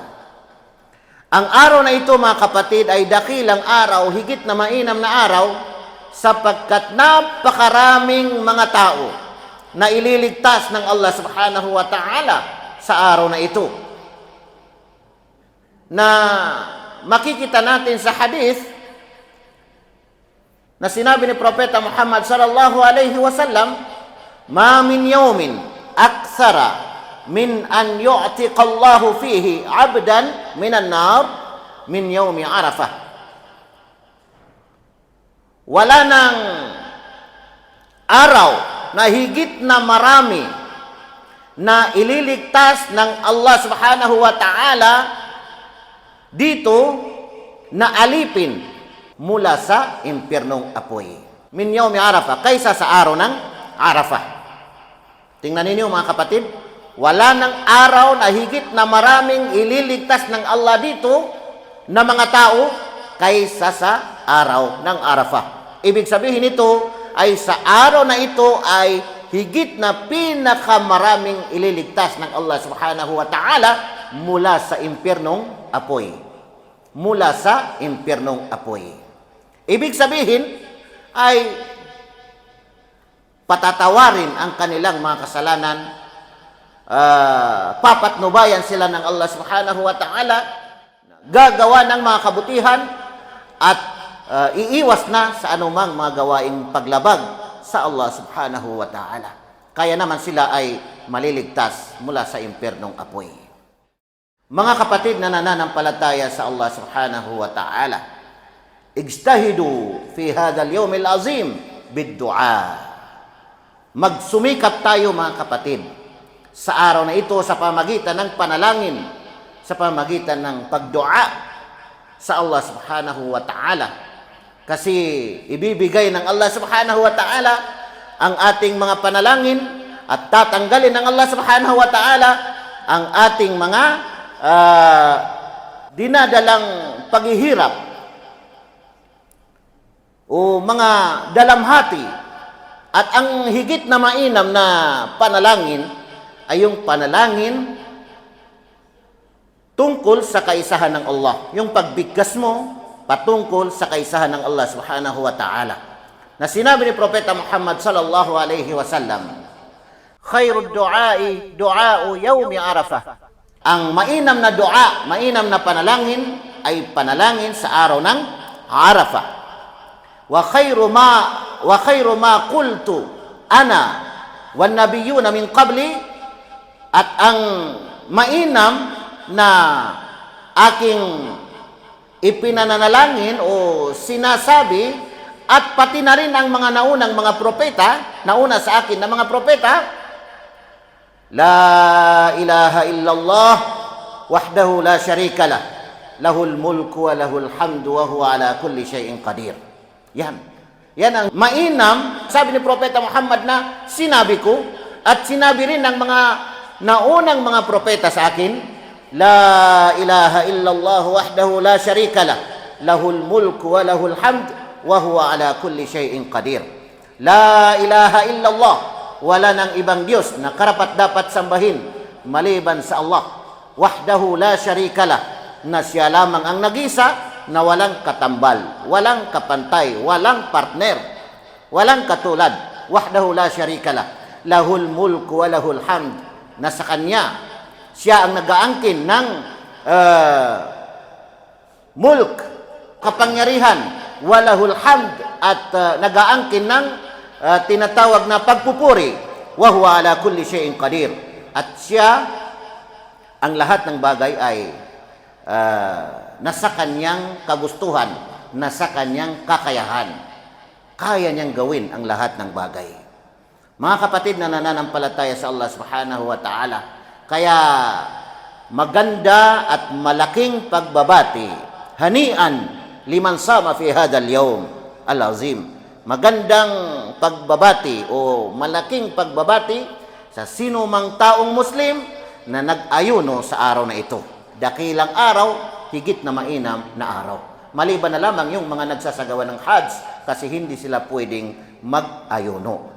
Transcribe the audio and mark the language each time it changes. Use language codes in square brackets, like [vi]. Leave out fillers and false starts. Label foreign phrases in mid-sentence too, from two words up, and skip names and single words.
[tl] Ang araw na ito mga kapatid ay dakilang araw, higit na mainam na araw, sapagkat napakaraming mga tao na ililigtas ng Allah [ar] سبحانه وتعالى [tl] sa araw na ito. Na makikita natin sa hadith na sinabi ni Propeta Muhammad [ar] صلى الله عليه وسلم, ما من يوم أكثر من أن يعتق الله فيه عبدا من النار من يوم عرفة. [tl] Wala nang araw na higit na marami na ililigtas ng Allah [ar] سبحانه وتعالى [tl] dito na alipin mula sa impyernong apoy. [ar] من يوم عرفة, [tl] kaysa sa araw ng Arafah. Tingnan ninyo mga kapatid, wala nang araw na higit na maraming ililigtas ng Allah dito na mga tao kaysa sa araw ng Arafah. Ibig sabihin nito ay sa araw na ito ay higit na pinakamaraming ililigtas ng Allah [ar] سبحانه وتعالى [tl] mula sa impyernong apoy. Mula sa impyernong apoy. Ibig sabihin ay patatawarin ang kanilang mga kasalanan, papatnubayan sila ng Allah [ar] سبحانه وتعالى, [tl] gagawa ng mga kabutihan, at iiwas na sa anumang mga gawaing paglabag sa Allah [ar] سبحانه وتعالى. [tl] Kaya naman sila ay maliligtas mula sa impyernong apoy. Mga kapatid na nananampalataya sa Allah [ar] سبحانه وتعالى اجتهدوا في هذا اليوم العظيم بالدعاء. [tl] Magsumikap tayo mga kapatid sa araw na ito sa pamagitan ng panalangin, sa pamagitan ng pagdua sa Allah [ar] سبحانه وتعالى. [tl] Kasi ibibigay ng Allah [ar] سبحانه وتعالى [tl] ang ating mga panalangin at tatanggalin ng Allah [ar] سبحانه وتعالى [tl] ang ating mga dinadalang paghihirap o mga dalamhati. At ang higit na mainam na panalangin ay yung panalangin tungkol sa kaisahan ng Allah. Yung pagbigkas mo patungkol sa kaisahan ng Allah [ar] سبحانه وتعالى. [tl] Na sinabi ni Propeta Muhammad [ar] صلى الله عليه وسلم خير الدعاء دعاء يوم عرفة. [tl] Ang mainam na dua, mainam na panalangin ay panalangin sa araw ng Arafah. [ar] وخير ما قلت أنا والنبيون من قبلي, [tl] at ang mainam na aking ipinananalangin o sinasabi, at pati na rin ang mga naunang mga propeta, nauna sa akin na mga propeta, [ar] لا إله إلا الله وحده لا شريك له له الملك وله الحمد وهو على كل شيء قدير. [tl] Yan ang mainam, sabi ni Propeta Muhammad, na sinabi ko at sinabi rin ng mga naunang mga propeta sa akin. [ar] لا إله إلا الله وحده لا شريك له له الملك وله الحمد وهو على كل شيء قدير. لا إله إلا الله, [tl] wala nang ibang Diyos na karapat-dapat sambahin maliban sa Allah. [ar] وحده لا شريك له, [tl] na siya lamang ang nag-isa, na walang katambal, walang kapantay, walang partner, walang katulad. [ar] وحده لا شريك له له الملك وله الحمد, [tl] na sa Kanya siya ang nag-aangkin ng mulk, kapangyarihan, [ar] وله الحمد, [tl] at nag-aangkin ng tinatawag na pagpupuri, [ar] وهو على كل شيء قدير, [tl] at siya ang lahat ng bagay ay nasa kanyang kagustuhan, nasa kanyang kakayahan. Kaya niyang gawin ang lahat ng bagay. Mga kapatid na nananampalataya sa Allah [ar] سبحانه وتعالى, [tl] kaya maganda at malaking pagbabati, [ar] هنيئا لمن صام في هذا اليوم العظيم. [tl] Magandang pagbabati o malaking pagbabati sa sino mang taong Muslim na nag-ayuno sa araw na ito. Dakilang araw, higit na mainam na araw. Maliban na lamang yung mga nagsasagawa ng Hajj, kasi hindi sila pwedeng mag-ayuno.